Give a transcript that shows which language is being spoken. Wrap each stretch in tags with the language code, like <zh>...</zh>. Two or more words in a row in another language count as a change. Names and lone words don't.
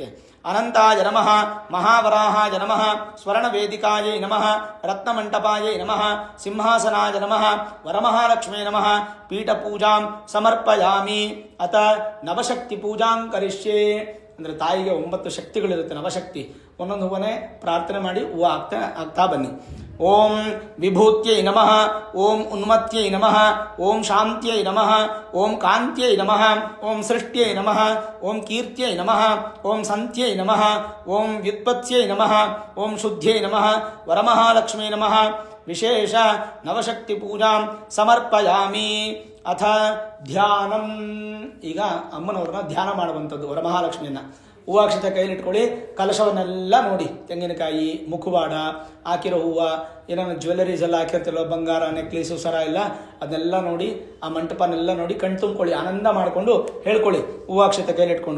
<sa>ಅನಂತಾಯ ನಮಃ, ಮಹಾವರಾಹಾಯ ನಮಃ, ಸ್ವರ್ಣವೇದಿಕಾಯೈ ನಮಃ, ರತ್ನಮಂಟಪಾಯೈ ನಮಃ, ಸಿಂಹಾಸನಾಯ ನಮಃ, ವರಮಹಾಲಕ್ಷ್ಮೇ ನಮಃ. ಪೀಠಪೂಜಾಂ ಸಮರ್ಪಯಾಮಿ. ಅಥ ನವಶಕ್ತಿ ಪೂಜಾಂ ಕರಿಷ್ಯೆ.</sa> <kn>ಅಂದರೆ ತಾಯಿಗೆ 9 ಶಕ್ತಿಗಳಿರುತ್ತೆ, ನವಶಕ್ತಿ. ಒಂದೊಂದು ಹೂವನೇ ಪ್ರಾರ್ಥನೆ ಮಾಡಿ ಹೂವು ಆಗ್ತಾ ಬನ್ನಿ.</kn> <sa>ಓಂ ವಿಭೂತ್ಯೈ ನಮಃ, ಓಂ ಉನ್ಮತ್ಯೈ ನಮಃ, ಓಂ ಶಾಂತ್ಯೈ ನಮಃ, ಓಂ ಕಾಂತ್ಯೈ ನಮಃ, ಓಂ ಸೃಷ್ಟ್ಯೈ ನಮಃ, ಓಂ ಕೀರ್ತ್ಯೈ ನಮಃ, ಓಂ ಸಂತ್ಯೈ ನಮಃ, ಓಂ ವ್ಯುತ್ಪತ್ತ್ಯೈ ನಮಃ, ಓಂ ಶುದ್ಧ್ಯೈ ನಮಃ, ವರಮಹಾಲಕ್ಷ್ಮೀ ನಮಃ. ವಿಶೇಷ ನವಶಕ್ತಿ ಪೂಜಾಂ ಸಮರ್ಪಯಾಮಿ. ಅಥ ಧ್ಯಾನಂ.</sa> <kn>ಈಗ ಅಮ್ಮನವ್ರನ್ನ ಧ್ಯಾನ ಮಾಡುವಂಥದ್ದು ವರಮಹಾಲಕ್ಷ್ಮಿಯನ್ನ. ಹೂವಾಕ್ಷತೆ ಕೈಲಿಟ್ಕೊಳ್ಳಿ, ಕಲಶವನ್ನೆಲ್ಲ ನೋಡಿ, ತೆಂಗಿನಕಾಯಿ, ಮುಖವಾಡ, ಹಾಕಿರೋ ಹೂವು, ಏನಾದ್ರು ಜ್ಯುವೆಲರೀಸ್ ಎಲ್ಲ ಹಾಕಿರ್ತಿರೋ, ಬಂಗಾರ, ನೆಕ್ಲೇಸು, ಸರ ಎಲ್ಲ ಅದನ್ನೆಲ್ಲ ನೋಡಿ, ಆ ಮಂಟಪನೆಲ್ಲ ನೋಡಿ, ಕಣ್ ತುಂಬ್ಕೊಳ್ಳಿ, ಆನಂದ ಮಾಡಿಕೊಂಡು ಹೇಳ್ಕೊಳ್ಳಿ ಹೂವಾಕ್ಷತೆ ಕೈಲಿಟ್ಕೊಂಡು.</kn>